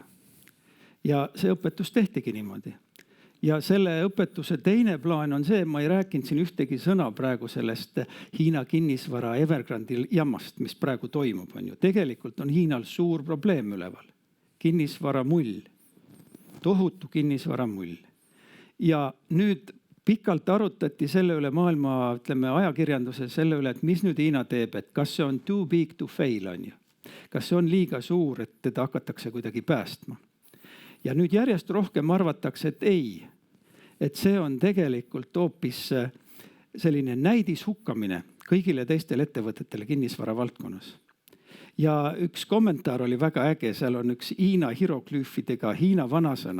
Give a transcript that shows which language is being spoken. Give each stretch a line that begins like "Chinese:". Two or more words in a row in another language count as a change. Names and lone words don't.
Estonian: Ja see õpetus tehtigi niimoodi. Ja selle õpetuse teine plaan on see, ma ei rääkinud siin ühtegi sõna praegu sellest Hiina kinnisvara Evergrandi jammast, mis praegu toimub. On ju. Tegelikult on Hiinal suur probleem üleval. Kinnisvara mull. Tohutu kinnisvara mull. Ja nüüd pikalt arutati selle üle maailma, ütleme, ajakirjanduse selle üle, et mis nüüd Hiina teeb, et kas see on
English: too big to fail,
Estonian: on ju. Kas see on liiga suur, et teda hakatakse kuidagi päästma. Ja nüüd järjest rohkem arvatakse, et ei. Et see on tegelikult hoopis selline näidishukkamine kõigile teistele ettevõtetele kinnisvara valdkonnas. Ja üks kommentaar oli väga äge, seal on üks Hiina hieroglüüfidega Hiina vanasõna.